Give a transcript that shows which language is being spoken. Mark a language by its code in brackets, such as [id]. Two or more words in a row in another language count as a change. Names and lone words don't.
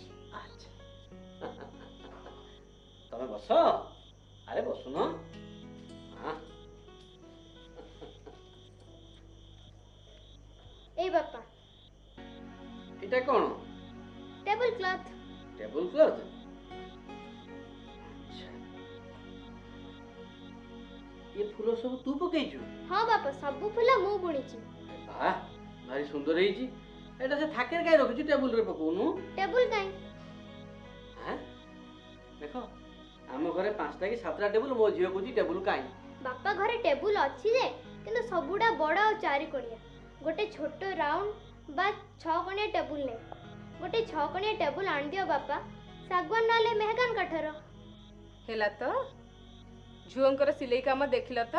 [or] ଆଚ୍ଛା। ତମେ ବସ। ଆରେ ବସୁନ। ହଁ। ଏଇ ବାପା, ଏଇଟା କ'ଣ? ଟେବୁଲ କ୍ଲଥ। ଟେବୁଲ କ୍ଲଥ? ଏ ଫୁଲ ସବୁ ତୁ ପକେଇଛୁ? ହଁ ବାପା, ସବୁ ଫୁଲ ମୁଁ ବୁଣିଚି। ୱାହ, ଭାରି ସୁନ୍ଦର ହେଇଛି। ଏଟା ସେ ଥାକେରେ କାଇଁ ରଖିଛୁ, ଟେବୁଲ ରେ ପକଉନୁ? ଟେବୁଲ କାହିଁ? ହଁ, ଦେଖ ଆମ ଘରେ 5ଟା କି 7ଟା ଟେବୁଲ, ମୋ ଝିଅ କହୁଛି ଟେବୁଲ କାହିଁ। ବାପା ଘରେ ଟେବୁଲ ଅଛି ଯେ କିନ୍ତୁ ସବୁଟା ବଡ଼ ଆଉ 4 କୋଣିଆ। ଗୋଟେ ଛୋଟ ରାଉଣ୍ଡ ବା 6 କୋଣିଆ ଟେବୁଲ ନାହିଁ। ଗୋଟେ 6 କୋଣିଆ ଟେବୁଲ ଆଣିଦିଅ ବାପା, ଶାଗୁଆନ ନହେଲେ ମେହଗାନ କାଠର। ହେଲା ତ ଝୁଅଙ୍କର ସିଲେଇ କାମ ଦେଖିଲ ତ?